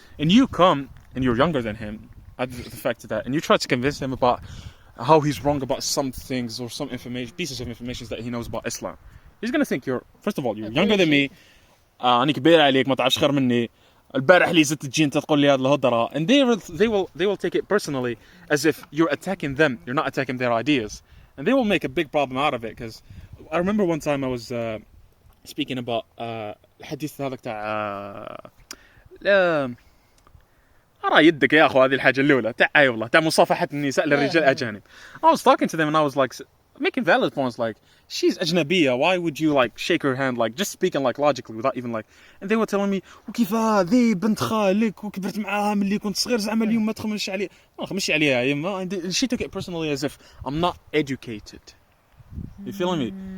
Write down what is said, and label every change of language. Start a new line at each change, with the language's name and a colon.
English: And you come and you're younger than him. The fact of that, and you try to convince him about how he's wrong about some things or some pieces of information that he knows about Islam. He's gonna think you're younger than me.
Arabic: أنا كبير عليك ما تعرفش خير مني. البارح اللي زدت تجي انت تقول لي هذه الهضره,
English: and they will take it personally as if you're attacking them. You're not attacking their ideas, and they will make a big problem out of it. Because I remember one time I was speaking about
Arabic: الحديث هذاك تاع أرى يدك يا أخو هذه الحاجة الأولى تاع والله تاع مصافحة النساء للرجال الأجانب.
English: I was talking to them and I was like making valid points like she's أجنبية, why would you like shake her hand, like just speaking like logically without even like, and they were telling me
Arabic: وكيف هذه بنت خالك وكبرت معاها ملي كنت صغير زعما اليوم ما تخمش عليها. ما نخمش عليها يما.
English: And she took it personally as if I'm not educated. You feeling me?